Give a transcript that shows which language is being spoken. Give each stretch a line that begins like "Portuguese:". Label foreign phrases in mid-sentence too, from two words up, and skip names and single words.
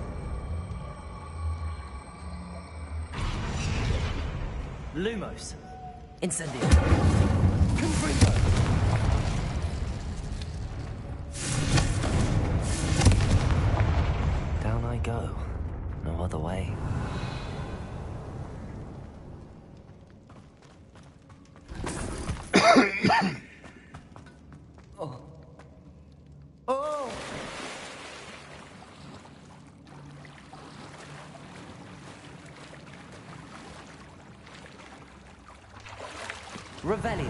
Latin: Lumos. Incendio. Confringo.
English: Down I go. No other way. Oh.
Latin: Oh! Revelio.